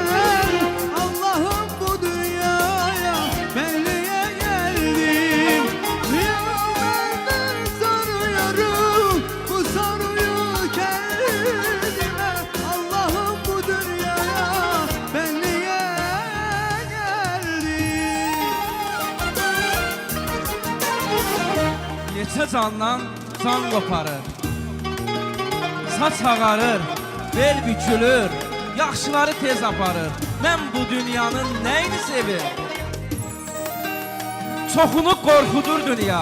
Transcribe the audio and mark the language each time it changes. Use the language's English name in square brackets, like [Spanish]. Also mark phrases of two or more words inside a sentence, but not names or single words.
[Turkish] Allah'ım bu dünyaya ben niye geldim? Yıllardır soruyorum bu soruyu kendime. Allah'ım bu dünyaya ben niye geldim? [Azerbaijani] Neçə candan can qoparır, saç ağarır, bel bükülür, yaxşıları tez aparır. Mən bu dünyanın nəyini sevir? Çoxunu qorxudur dünya.